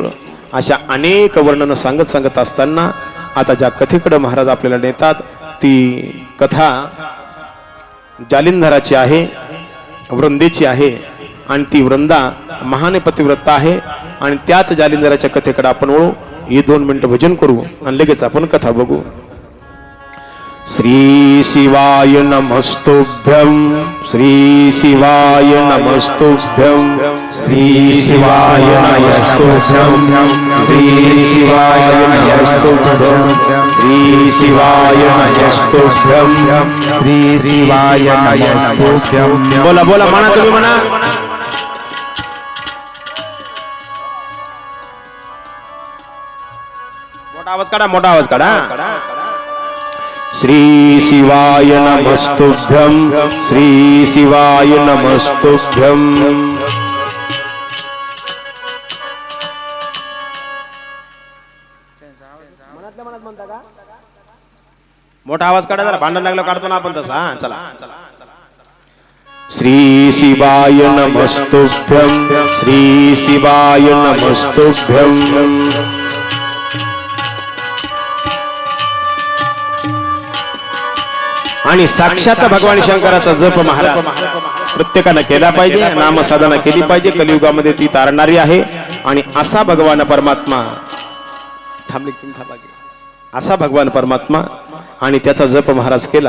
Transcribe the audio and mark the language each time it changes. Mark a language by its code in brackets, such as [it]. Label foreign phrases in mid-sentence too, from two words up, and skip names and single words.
[mr] अशा अनेक वर्णन सांगत असताना आता ज्या कथेकडे महाराज आपल्याला नेतात, ती कथा जालिंधराची आहे, वृंदेची आहे. आणि ती वृंदा महान पतिव्रता आहे. आणि त्याच जालिंधराच्या कथेकडे आपण वळू. हे 2 मिनिटं भजन करू आणि लगेच आपण कथा बघू. [sa] श्री शिवाय नमस्तुभ्यं, श्री शिवाय नमस्तुभ्यं, श्री शिवाय नमस्तुभ्यं, श्री शिवाय नमस्तुभ्यं, श्री शिवाय नमस्तुभ्यं, श्री शिवाय नमस्तुभ्यं. [mr] बोला बोला, म्हणा तुम्ही म्हणा. मोठा आवाज काढा, मोठा आवाज काढा. [sa] श्री शिवाय नमस्तुभ्यं, श्री शिवाय नमस्तुभ्यं. [mr] मोठा आवाज काढा जरा, भांडण लागलं काढतो ना आपण तसा. चला. [sa] श्री शिवाय नमस्तुभ्यं, श्री शिवाय नमस्तुभ्यं. [mr] आणि साक्षात भगवान शंकराचा जप महाराज प्रत्येकानं केला पाहिजे, नामसाधना केली पाहिजे. कलियुगामध्ये ती तारणारी आहे. आणि असा भगवान परमात्मा असा भगवान परमात्मा आणि त्याचा जप महाराज केला.